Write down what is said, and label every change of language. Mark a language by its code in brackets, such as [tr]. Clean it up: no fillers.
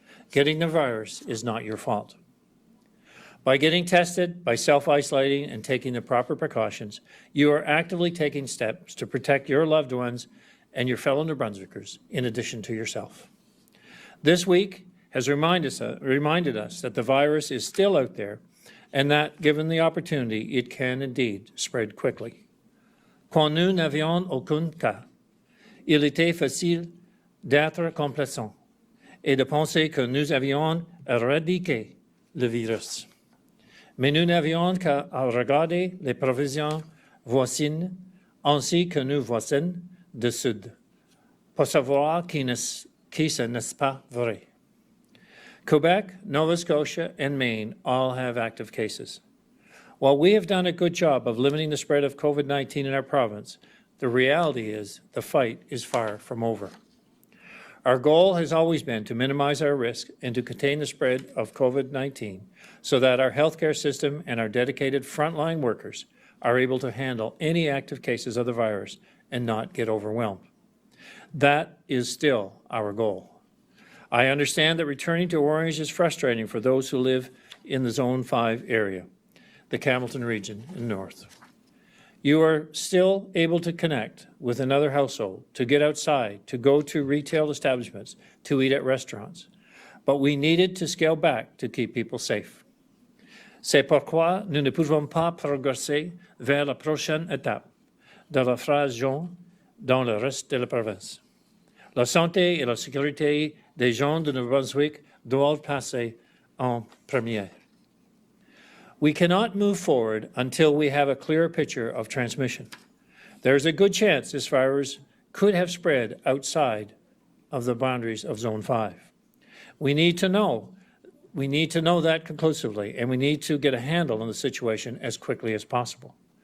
[en] Getting the virus is not your fault. By getting tested, by self-isolating and taking the proper precautions, you are actively taking steps to protect your loved ones and your fellow New Brunswickers, in addition to yourself. This week has reminded us that the virus is still out there and that, given the opportunity, it can indeed spread quickly. [fr] Quand nous n'avions aucun cas, il était facile d'être complaisant et de penser que nous avions éradiqué le virus. Mais nous n'avions qu'à regarder les provisions voisines ainsi que nos voisins du Sud pour savoir qui ce n'est pas vrai. [en] Quebec, Nova Scotia, and Maine all have active cases. While we have done a good job of limiting the spread of COVID-19 in our province, the reality is the fight is far from over. Our goal has always been to minimize our risk and to contain the spread of COVID-19 so that our healthcare system and our dedicated frontline workers are able to handle any active cases of the virus and not get overwhelmed. That is still our goal. I understand that returning to Orange is frustrating for those who live in the Zone 5 area, the Campbellton region in North. You are still able to connect with another household, to get outside, to go to retail establishments, to eat at restaurants. But we needed to scale back to keep people safe. [fr] C'est pourquoi nous ne pouvons pas progresser vers la prochaine étape de la phase jaune dans le reste de la province. La santé et la sécurité des gens de Nouveau-Brunswick doivent passer en premier. [en] We cannot move forward until we have a clearer picture of transmission. There's a good chance this virus could have spread outside of the boundaries of Zone 5. We need to know. We need to know that conclusively, and we need to get a handle on the situation as quickly as possible.